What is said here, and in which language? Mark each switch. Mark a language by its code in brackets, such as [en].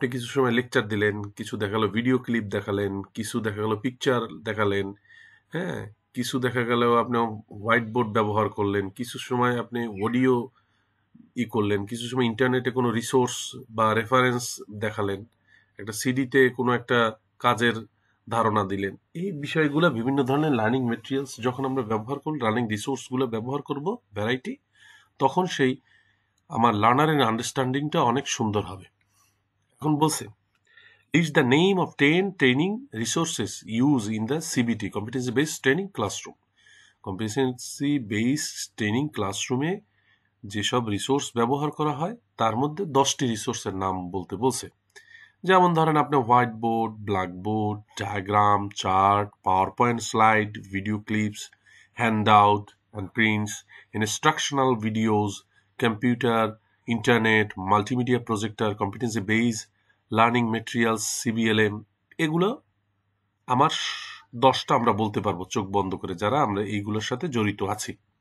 [bn] আপনি কিছু সময় লেকচার দিলেন, কিছু দেখা গেল ভিডিও ক্লিপ দেখালেন, কিছু দেখা গেল পিকচার দেখালেন, হ্যাঁ, কিছু দেখা গেল আপনি হোয়াইট বোর্ড ব্যবহার করলেন, কিছু সময় আপনি অডিও করলেন, কিছু সময় ইন্টারনেটে কোনো রিসোর্স বা রেফারেন্স দেখালেন, একটা সিডিতে কোনো একটা কাজের ধারণা দিলেন। এই বিষয়গুলো বিভিন্ন ধরনের লার্নিং মেটেরিয়ালস যখন আমরা ব্যবহার করব, লার্নিং রিসোর্সগুলো ব্যবহার করব ভ্যারাইটি, তখন সেই আমার লার্নারের আন্ডারস্ট্যান্ডিংটা অনেক সুন্দর হবে। এখন বলছে [en] is the name of 10 training resources used in the CBT, competency based training classroom. [bn] competency based training classroom-এ যেসব রিসোর্স ব্যবহার করা হয় তার মধ্যে 10টি রিসোর্সের নাম বলতে বলছে। যেমন ধরেন আপনি white board, blackboard, diagram, chart, power point slide, video clips, handout and prints, instructional videos, computer, internet, multimedia projector, competency base learning materials, সিবিএলএম, এগুলো আমার 10টা আমরা বলতে পারবো চোখ বন্ধ করে, যারা আমরা এইগুলোর সাথে জড়িত আছি।